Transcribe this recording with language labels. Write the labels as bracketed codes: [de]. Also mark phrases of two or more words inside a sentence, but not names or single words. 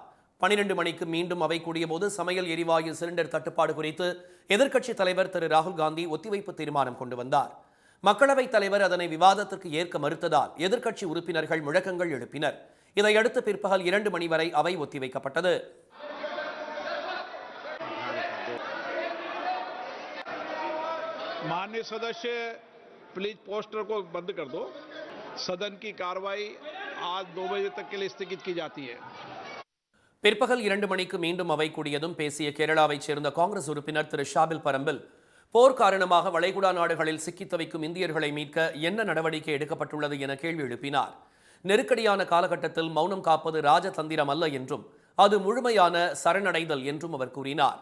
[ta] 12 மணிக்கு மீண்டும் அவை கூடியபோது சமையல் எரிவாயு சிலிண்டர் தட்டுப்பாடு குறித்து எதிர்க்கட்சித் தலைவர் திரு ராகுல் காந்தி ஒத்திவைப்பு தீர்மானம் கொண்டு வந்தார். மக்களவைத் தலைவர் அதனை விவாதத்திற்கு ஏற்க மறுத்ததால் எதிர்க்கட்சி உறுப்பினர்கள் முழக்கங்கள் எழுப்பினர். இதையடுத்து பிற்பகல் 2 மணி வரை அவை ஒத்திவைக்கப்பட்டது. [hi] माननीय सदस्य प्लीज पोस्टर को बंद कर दो. सदन की कार्रवाई आज 2 बजे तक के लिए स्थगित की जाती है. [ta] பிற்பகல் 2 மணிக்கு மீண்டும் அவை கூடியதும் பேசிய கேரளாவைச் சேர்ந்த காங்கிரஸ் உறுப்பினர் திரு ஷாபில் பரம்பில் போர் காரணமாக வளைகுடா நாடுகளில் சிக்கித் தவிக்கும் இந்தியர்களை மீட்க என்ன நடவடிக்கை எடுக்கப்பட்டுள்ளது என கேள்வி எழுப்பினார். நெருக்கடியான காலகட்டத்தில் மௌனம் காப்பது ராஜதந்திரம் அல்ல என்றும் அது முழுமையான சரணடைதல் என்றும் அவர் கூறினார்.